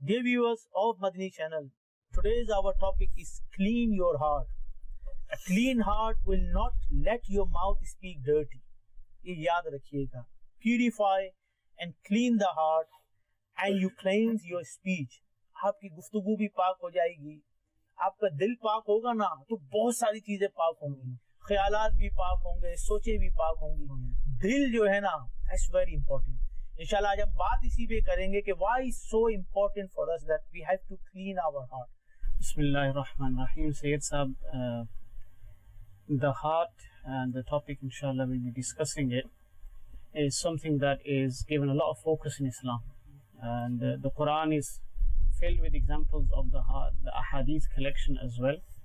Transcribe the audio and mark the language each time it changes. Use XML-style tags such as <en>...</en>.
<en>Dear viewers of Madani channel, today's our topic is clean your heart. A clean heart will not let your mouth speak dirty.</en> <ur>یہ یاد رکھیے گا.</ur> <en>Purify and clean the heart and you cleanse your speech.</en> <ur>آپ کی گفتگو بھی پاک ہو جائے گی. آپ کا دل پاک ہوگا نا تو بہت ساری چیزیں پاک ہوں گی. خیالات بھی پاک ہوں گے, سوچیں بھی پاک ہوں گی. دل جو ہے نا,</ur> <en>that's very important.</en> <ur>انشاءاللہ آج ہم بات اسی پہ کریں گے کہ</ur> <en>why is so important for us that we have to clean our heart.</en> <ar>بسم اللہ الرحمن الرحیم.</ar> <en>سید صاحب, the heart and the topic inshallah we'll be discussing it is something that is given a lot of focus in Islam, and the Quran is filled with examples of the heart, the ahadith collection as well.</en>